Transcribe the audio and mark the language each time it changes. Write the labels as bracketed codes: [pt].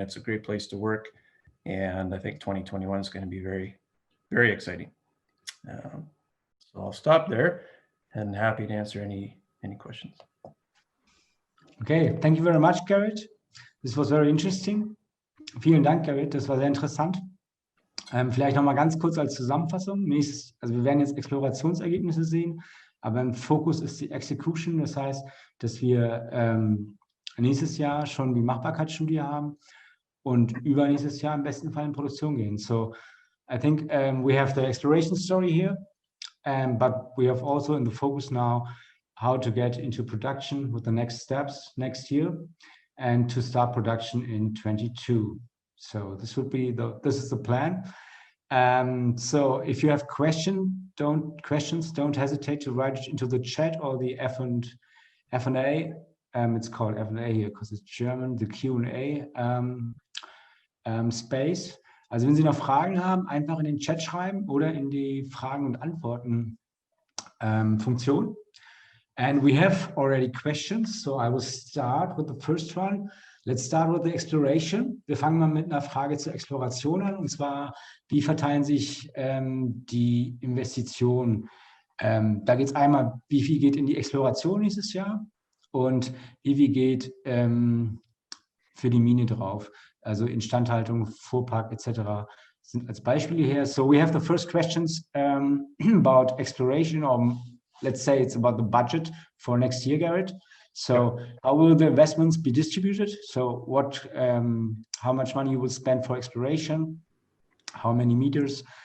[en] It's a great place to work. And I think 2021 is going to be very, very exciting. So I'll stop there and happy to answer any questions. Okay, thank you very much, Garett. This was very interesting. [de] Vielen Dank, Garett. Das war sehr interessant. Vielleicht noch mal ganz kurz als Zusammenfassung. Also wir werden jetzt Explorationsergebnisse sehen, aber im Fokus ist die Execution. Das heißt, dass wir nächstes Jahr schon die Machbarkeitsstudie haben und übernächstes Jahr im besten Fall in Produktion gehen. [en] So I think we have the exploration story here, but we have also in the focus now how to get into production with the next steps next year and to start production in 22. So this would be this is the plan. So if you have questions, don't hesitate to write it into the chat or the F&A. It's called F&A here because it's German, the Q&A space. [de] Also wenn Sie noch Fragen haben, einfach in den Chat schreiben oder in die Fragen und Antworten Funktion. [en] And we have already questions, so I will start with the first one. Let's start with the exploration. [de] Wir fangen mal mit einer Frage zur Exploration an, und zwar, wie verteilen sich die Investitionen? Da geht es einmal, wie viel geht in die Exploration nächstes Jahr und wie viel geht für die Mine drauf, also Instandhaltung, Fuhrpark etc. sind als Beispiele her. [en] So we have the first questions about exploration, or let's say it's about the budget for next year, Garett. So how will the investments be distributed? So what, how much money you will spend for exploration? How many meters?